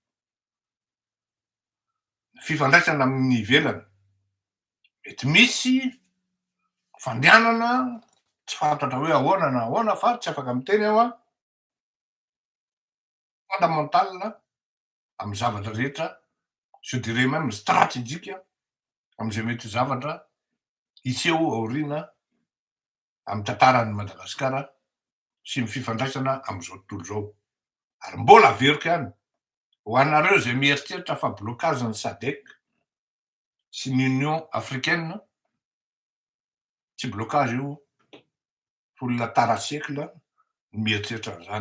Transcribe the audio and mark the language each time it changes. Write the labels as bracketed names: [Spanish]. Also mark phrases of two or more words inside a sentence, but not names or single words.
[Malagasy] Fifandraisana amin'ny ivelany. Mety misy fandehanana tsy fantatra hoe ahoana na ahoana fa tsy afaka miteny aho fondamental amin'ny zavatra rehetra, [French] je dirais même stratégique [Malagasy] amin'izay mety zavatra hiseho aoriana amin'ny tantaran'i Madagasikara sy ny fifandraisana amin'izao tontolo izao. Ary mbola averiko ihany ho anareo zay mieritreritra fa blokazin'ny SADC sy ny Union africaine, tsy blocage io, olona tara siècle mieritreritra an'izany.